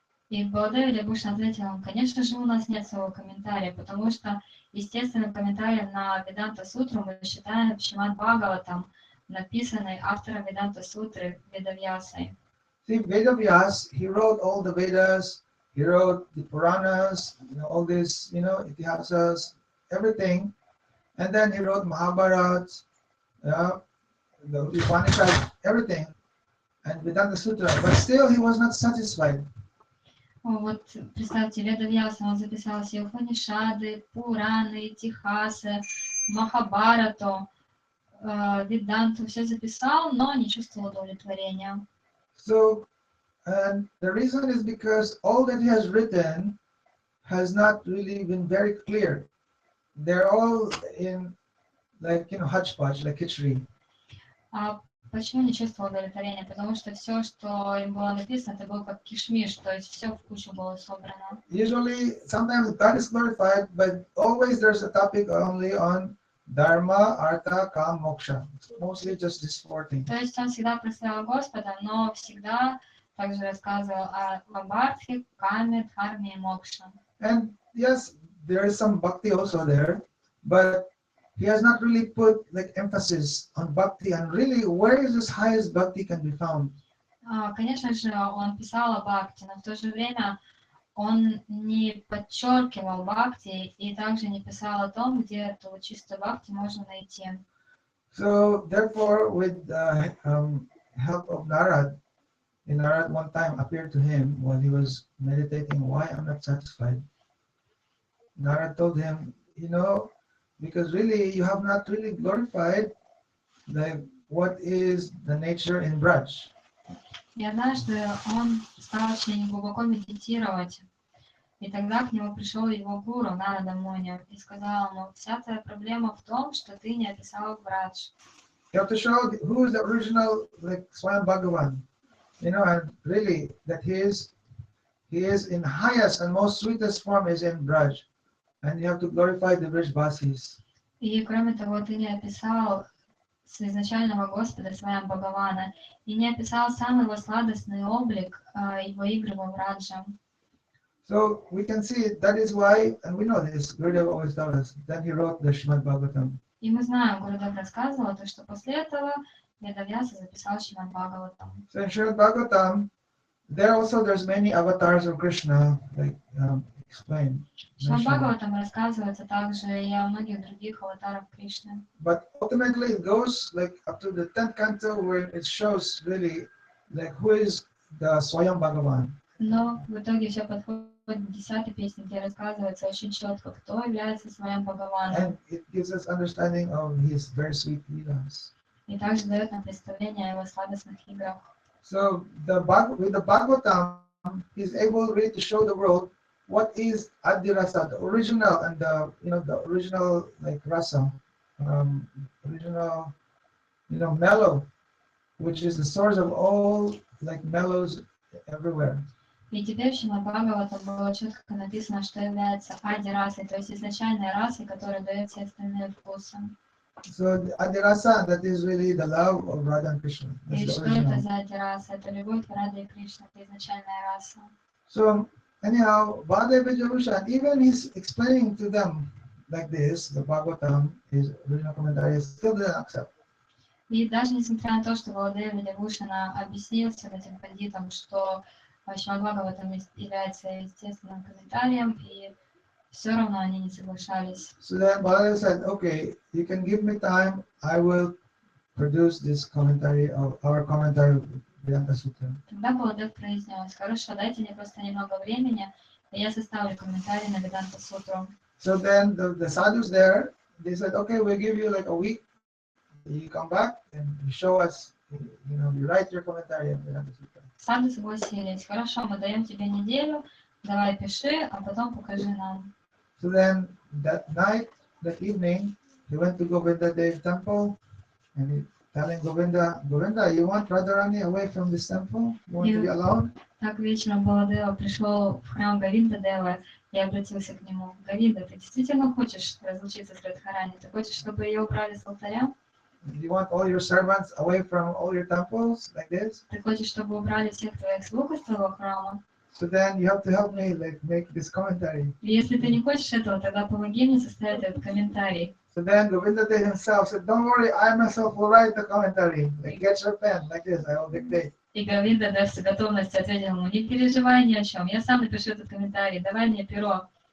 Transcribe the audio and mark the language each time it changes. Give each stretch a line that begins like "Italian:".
Russian: И Баладев Видябушан ответил, конечно же, у нас нет своего комментария, потому что естественным комментарием на Веданта Сутру мы считаем Шримад Бхагаватам, написанный автором Веданта Сутры Ведавьясой.
English: See, Vedavyas, he wrote all the Vedas, he wrote the Puranas, all this, Itihasas, everything. And then he wrote Mahabharata, the Upanishad, everything, and Vedanta Sutra. But still he was not satisfied.
Russian: Вот представьте, Ведавьяса, он записал все Упанишады, Пураны, Тихасы, Махабарату, Веданту, все записал, но не чувствовал удовлетворения.
English: So, and the reason is because all that he has written has not really been very clear. They're all in hodgepodge, like khichdi.
Russian: А почему не чувствовал удовлетворения? Потому что все, что им было написано, это было как кишмиш, то есть все в кучу было собрано.
English: Usually, sometimes God is glorified, but always there's a topic only on Dharma, Artha, Kam, Moksha. It's mostly just these four things.
Russian: То есть он всегда прославлял Господа, но всегда также рассказывал о Бхартхе, Каме, Дхарме и Мокше.
English: And yes, there is some bhakti also there, but he has not really put like emphasis on bhakti and really where is this highest bhakti can be found.
Russian: Конечно же, он писал о бхакти, но в то же время он не подчеркивал бхакти и также не писал о том, где эту чистую бхакти можно найти.
English: So therefore, with the help of Narad, Narad one time appeared to him while he was meditating, why I'm not satisfied. Narad told him, because really you have not really glorified what is the nature in Braj.
Russian: И однажды он стал очень глубоко медитировать, и тогда к нему пришел его гуру Нарада Муни и сказал ему: вся твоя проблема в том, что ты не описал Брадж.
English: You have to show who is the original Swayam Bhagavan, and really that he is in highest and most sweetest form is in Braj, and you have to glorify the Brajvasis.
Russian: И кроме того, ты не описал изначального Господа Сваям Бхагавана и не описал самый его сладостный облик, его игры во Браджа.
English: So we can see that is why, and we know this, Gurudev always tells us, that he wrote the Srimad Bhagavatam.
Russian: И мы знаем, Гурудев рассказывал, то, что после этого Ведавьяса записал Шримад Бхагаватам.
English: So in Srimad Bhagavatam, there's many avatars of Krishna, explained.
Russian: Шримад Бхагаватам рассказывается также и о многих других аватарах Кришны.
English: But ultimately it goes up to the 10th canto where it shows really who is the Swayam Bhagavan.
Russian: Но в итоге все подходит к 10-й песне, где рассказывается очень четко, кто является Сваям Бхагаваном.
English: And it gives us understanding of his very sweet leelas.
Russian: И также дает нам представление о его сладостных играх.
English: So with the Bhagavatam, he's able really to show the world what is Adirasa, the original and the original rasa, original mellow, which is the source of all mellows everywhere.
Russian: И теперь в Шримад Бхагаватам было четко написано, что является ади-расой, то есть изначальной расой, которая дает все остальные вкусы.
English: So the adirasa, that is really the love of Radha and Krishna.
Russian: И что это за ади-раса? Это любовь к Раде и Кришне, это изначальная раса.
English: So anyhow, Bhadeva Javushan, even he's explaining to them like this, the Bhagavatam, his original commentary, still didn't accept.
Russian: И даже несмотря на то, что Баладева Видявушана объяснил всем этим пандитам, что Шримад Бхагаватам является естественным комментарием, и все равно они не соглашались.
English: So then Baladeva said, okay, you can give me time, I will produce this commentary of our commentary of Vedanta Sutra.
Russian: Тогда Баладев произнес: хорошо, дайте мне просто немного времени, и я составлю комментарий на Веданта Сутру.
English: So then the sadhus there, they said, okay, we'll give you a week, you come back and you show us, you write your commentary on Vedanta Sutra.
Russian: Саду согласились: хорошо, мы даем тебе неделю, давай пиши, а потом покажи нам.
English: So then that night, that evening, he went to Govinda Dev temple and he telling Govinda, you want Radharani away from this temple? You want to be alone?
Russian: Так вечером Баладева пришел в храм Говинда Дева и обратился к нему: Говинда, ты действительно хочешь разлучиться с Радхарани? Ты хочешь, чтобы ее убрали с алтаря?
English: You want all your servants away from all your temples like this?
Russian: Ты хочешь, чтобы убрали всех твоих слуг из твоего храма?
English: So then you have to help me make this commentary.
Russian: И если ты не хочешь этого, тогда помоги мне составить этот комментарий.
English: So then Govinda Dev himself said, don't worry, I myself will write the commentary. Get your pen like this, I will dictate.
Russian: И Говинда Дев с готовностью ответил ему: не переживай ни о чем, я сам напишу этот комментарий, давай мне перо.